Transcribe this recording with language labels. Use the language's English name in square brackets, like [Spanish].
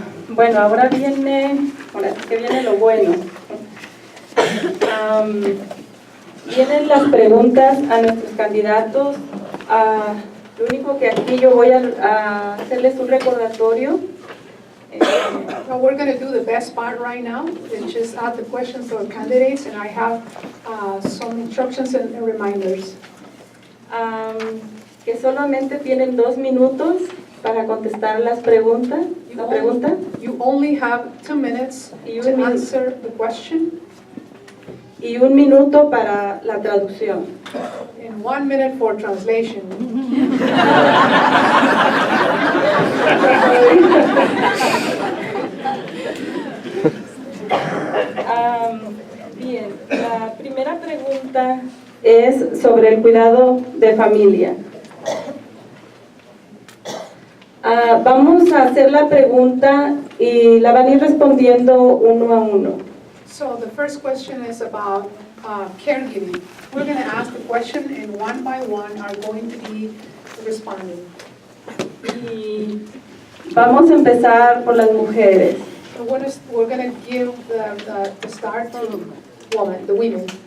[Spanish] Bueno, ahora viene lo bueno. Vienen las preguntas a nuestros candidatos. Lo único que aquí yo voy a hacerles un recordatorio. [English] Well, we're going to do the best part right now, which is ask the questions to our candidates, and I have some instructions and reminders. [Spanish] Que solamente tienen 2 minutos para contestar las preguntas. [English] You only have 2 minutes to answer the question. [Spanish] Y 1 minuto para la traducción. [English] And 1 minute for translation. [Spanish] Bien, la primera pregunta es sobre el cuidado de familia. Vamos a hacer la pregunta y la van a ir respondiendo uno a uno. [English] So the first question is about caregiving. We're going to ask the question, and one by one are going to be responding. [Spanish] Y vamos a empezar por las mujeres. [English] So we're going to give the start to the women.